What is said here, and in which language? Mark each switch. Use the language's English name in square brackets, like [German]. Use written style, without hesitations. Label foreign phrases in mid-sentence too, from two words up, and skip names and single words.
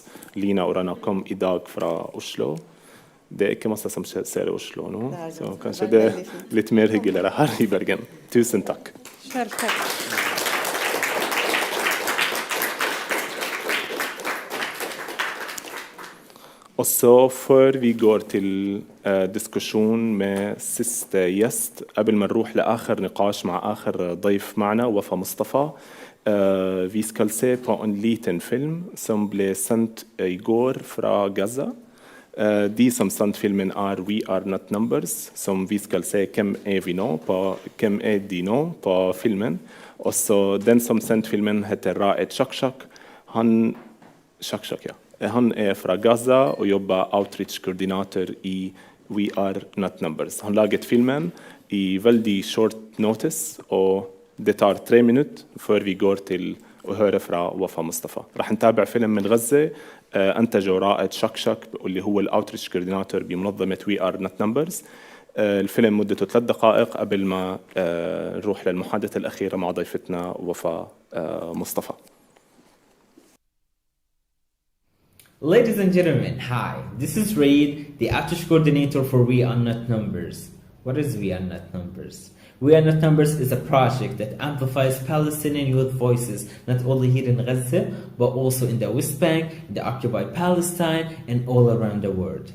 [Norwegian] Lina og Rana kom i dag fra Oslo. Det er ikke masse som skjer i Oslo nå, så kanskje det er litt mer hyggeligere her i Bergen. Tusen takk. Selv takk. Og så før vi går til diskusjon med siste gjest, [Arabic] قبل ما نروح لآخر نقاش مع آخر ضيف معنا وفا مصطفى, [Norwegian] vi skal se på en liten film som ble sendt i går fra Gaza. De som sendt filmen We Are Not Numbers, som vi skal se hvem vi nå på, hvem de nå på filmen. Og så den som sendt filmen heter Raed Shakshak. Han fra Gaza og jobber outreach-koordinator i We Are Not Numbers. Han laget filmen i veldig [English] short notice, [Norwegian] og det tar 3 minutter før vi går til å høre fra وفا مصطفى. [Arabic] راح نتابع فيلم من غزة أنتجه رائد شكشك اللي هو [English] outreach coordinator [Arabic] بمنظمة We Are Not Numbers. الفيلم مدته 3 دقائق قبل ما نروح للمحادثة الأخيرة مع ضيفتنا وفا مصطفى. [English] Ladies and gentlemen, hi. This is Raid, the outreach coordinator for We Are Not Numbers. What is We Are Not Numbers? We Are Not Numbers is a project that amplifies Palestinian youth voices, not only here in Gaza, but also in the West Bank, in the occupied Palestine, and all around the world.